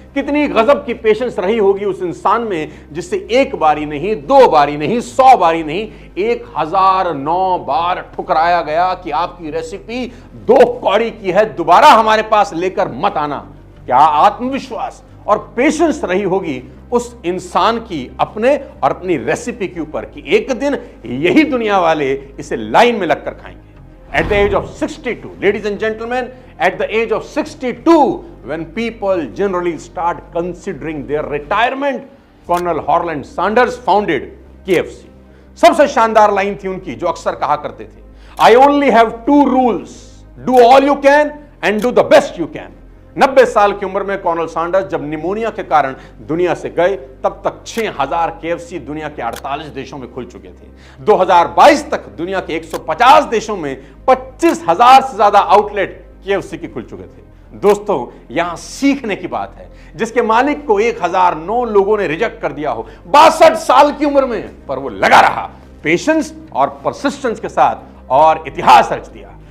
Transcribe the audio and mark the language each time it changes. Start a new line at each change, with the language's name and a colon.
Hindi: कितनी गजब की पेशेंस रही होगी उस इंसान में जिससे 1 बारी नहीं, 2 बारी नहीं, 100 बारी नहीं, 1009 बार ठुकराया गया कि आपकी रेसिपी 2 कौड़ी की है, दोबारा हमारे पास लेकर मत आना। क्या आत्मविश्वास और पेशेंस रही होगी उस इंसान की अपने और अपनी रेसिपी के ऊपर कि एक दिन यही दुनिया वाले इसे लाइन में लगकर खाएंगे।
English: At the age of 62, ladies and gentlemen, at the age of 62, when people generally start considering their retirement, Colonel Harland Sanders founded KFC.
Hindi: सबसे शानदार लाइन थी उनकी जो अक्सर कहा करते थे,
English: I only have 2 rules, do all you can and do the best you can.
Hindi: 90 साल की उम्र में कर्नल सैंडर्स जब निमोनिया के कारण दुनिया से गए, तब तक 6000 केएफसी दुनिया के 48 देशों में खुल चुके थे। 2022 तक दुनिया के 150 देशों में 25,000 से ज्यादा आउटलेट केएफसी के खुल चुके थे। दोस्तों, यहां सीखने की बात है, जिसके मालिक को 1009 लोगों ने रिजेक्ट कर दिया हो 62 साल की उम्र में, पर वो लगा रहा पेशेंस और परसिस्टेंस के साथ और इतिहास रच दिया।